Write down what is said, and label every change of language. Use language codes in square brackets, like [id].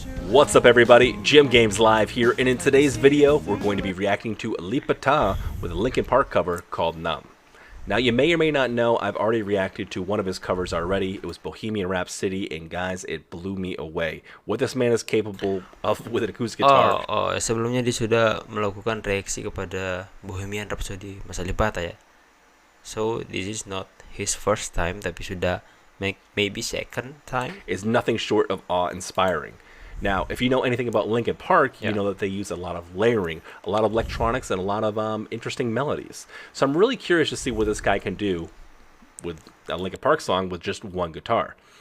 [en] What's up everybody, Gym Games Live here, and in today's video we're going to be reacting to alipbata with a Linkin Park cover called Numb. Now you may or may not know I've already reacted to one of his covers already. It was Bohemian Rhapsody, and guys, it blew me away. What this man is capable of with an acoustic guitar. [id] Sebelumnya dia sudah melakukan reaksi kepada Bohemian Rhapsody Mas Alipbata ya. [en] So this is not his first time, [id] tapi sudah [en] maybe second time. Is nothing short of awe-inspiring. Now, if you know anything about Linkin Park, you know that they use a lot of layering, a lot of electronics, and a lot of interesting melodies. So I'm really curious to see what this guy can do with a Linkin Park song with just one guitar.